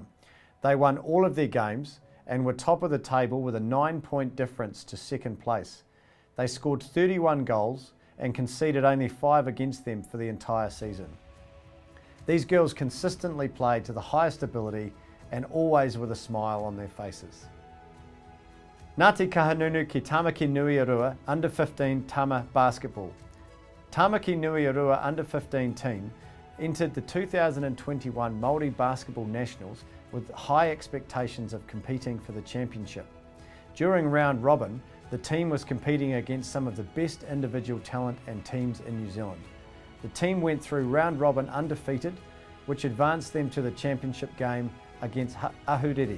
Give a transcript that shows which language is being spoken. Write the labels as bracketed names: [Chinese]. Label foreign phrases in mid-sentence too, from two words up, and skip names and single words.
[English] They won all of their games and were top of the table with a 9-point difference to second place. They scored 31 goals and conceded only 5 against them for the entire season. These girls consistently played to the highest ability and always with a smile on their faces. Ngāti Kahanunu ki Tamaki Nuiarua Under 15 Tama Basketball. Tamaki Nuiarua Under 15 team entered the 2021 Māori Basketball Nationals with high expectations of competing for the championship. During round robin, the team was competing against some of the best individual talent and teams in New Zealand. The team went through round robin undefeated, which advanced them to the championship game against Ahuriri.